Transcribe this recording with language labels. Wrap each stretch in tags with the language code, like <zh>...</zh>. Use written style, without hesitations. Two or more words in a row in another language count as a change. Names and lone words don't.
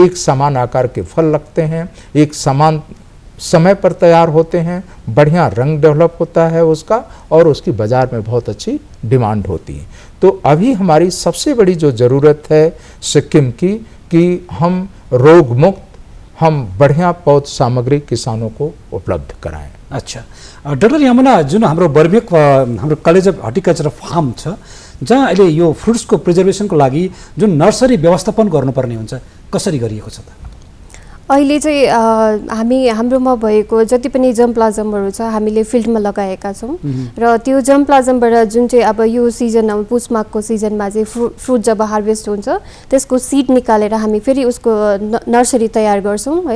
<hi>एक समान आकार के फल लगते हैं, एक समान समय पर तैयार होते हैं, बढ़िया रंग डेवलप होता है उसका और उसकी बाज़ार में बहुत अच्छी डिमांड होती है। तो अभी हमारी सबसे बड़ी जो ज़रूरत है सिक्किम की कि हम रोग मुक्त, हम बढ़िया पौध सामग्री किसानों को उपलब्ध कराएं। अच्छा, डॉक्टर यमुना,</hi> <ne>जुन हाम्रो बर्मेक हाम्रो</ne> <en>college of horticulture farm</en> <ne>छ, जहाँ अहिले यो फ्रुट्सको प्रिजर्भेसनको लागि जुन नर्सरी व्यवस्थापन गर्नुपर्ने हुन्छ, कसरी गरिएको छ त? अहिले चाहिँ हाम्रोमा भएको जति पनि जम्प्लाजमहरू छ हामीले फिल्डमा लगाएका छौँ र त्यो जम्प्लाजमबाट जुन चाहिँ अब यो सिजन पुस माघको सिजनमा चाहिँ फ्रुट जब हार्भेस्ट हुन्छ त्यसको सिड निकालेर हामी फेरि उसको नर्सरी तयार गर्छौँ है।</ne>